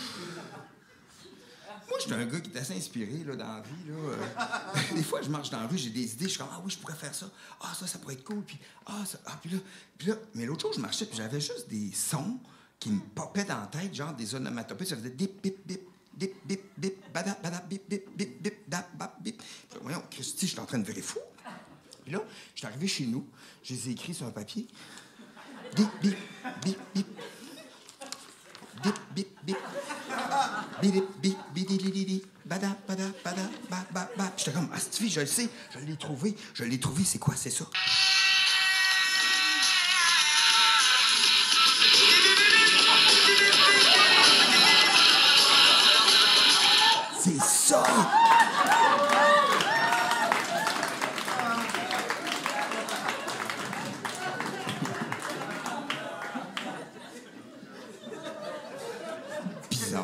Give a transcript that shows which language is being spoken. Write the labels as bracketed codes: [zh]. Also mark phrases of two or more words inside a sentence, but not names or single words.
[fr] Moi, je suis un gars qui est assez inspiré là, dans la vie. Là. Des fois, je marche dans la rue, j'ai des idées, je suis comme, ah oui, je pourrais faire ça. Ah, ça pourrait être cool. Puis, puis là. Mais l'autre jour, je marchais, puis j'avais juste des sons qui me popaient dans la tête, genre des onomatopées. Ça faisait dip, bip, bip. Bip, bip, bip, bada, bada, bip, bip, bip, bip, da, bap, bip. Puis, voyons, Christy, je suis en train de virer fou. Puis là, je suis arrivé chez nous, je les ai écrits sur un papier. Bip, bip, bip, bip. Bip, bip, bip. Bip, bip, bip, bip, bada, bada, bada, ba, ba, ba. J'étais comme, ah, cette fille, je le sais, je l'ai trouvé, c'est quoi, c'est ça? C'est ça! Bizarre.